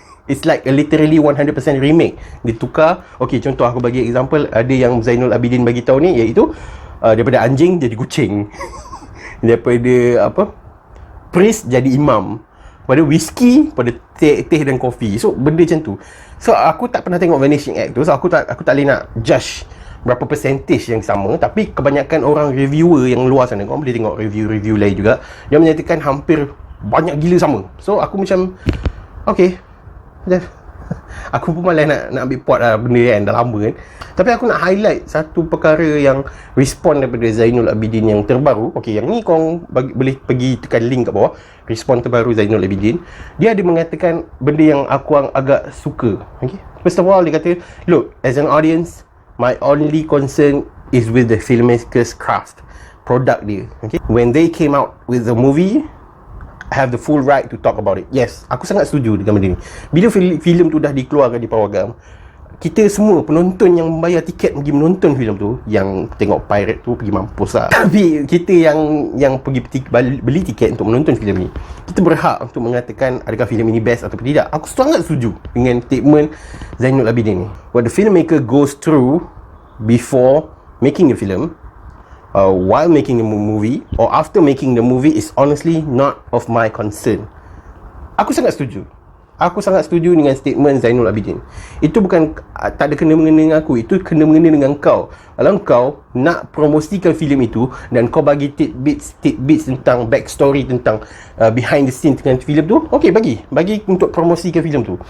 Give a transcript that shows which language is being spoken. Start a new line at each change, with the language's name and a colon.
English: It's like a literally 100% remake.
Malay: Dia tukar, okay, contoh aku bagi example, ada yang Zainul Abidin bagi tahu ni, iaitu daripada anjing jadi kucing daripada apa priest jadi imam, pada whisky, pada teh dan kopi. So benda macam tu. So aku tak pernah tengok Vanishing Act tu, so aku tak boleh nak judge berapa percentage yang sama. Tapi kebanyakan orang reviewer yang luar sana, korang boleh tengok review lain juga, yang menyatakan hampir banyak gila sama. So aku macam okay, aku pun malas nak ambil pot lah benda kan, dah lama kan. Tapi aku nak highlight satu perkara yang respon daripada Zainul Abidin yang terbaru. Okay, yang ni korang boleh pergi tekan link kat bawah, respon terbaru Zainul Abidin. Dia ada mengatakan benda yang aku agak suka.
English: Okay, first of all
Malay: dia kata,
English: look, as an audience, my only concern is with the filmmaker's craft,
Malay: product dia.
English: Okay, when they came out with the movie, I have the full right to talk about it.
Malay: Yes, aku sangat setuju dengan benda ni. Bila filem tu dah dikeluarkan di Pawagam, kita semua penonton yang membayar tiket pergi menonton filem tu, yang tengok pirate tu pergi mampus lah. Tapi kita yang pergi beli tiket untuk menonton filem ni, kita berhak untuk mengatakan adakah filem ini best atau tidak. Aku sangat setuju dengan statement Zainul Abidin ni.
English: What the filmmaker goes through before making a film, while making the movie or after making the movie, is honestly not of my concern.
Malay: Aku sangat setuju. Aku sangat setuju dengan statement Zainul Abidin. Itu bukan tak ada kena-mengena dengan aku, itu kena-mengena dengan kau. Kalau kau nak promosikan filem itu dan kau bagi tidbits tentang backstory, tentang
English: behind the scene
Malay: dengan filem tu, okey, bagi untuk promosikan filem tu.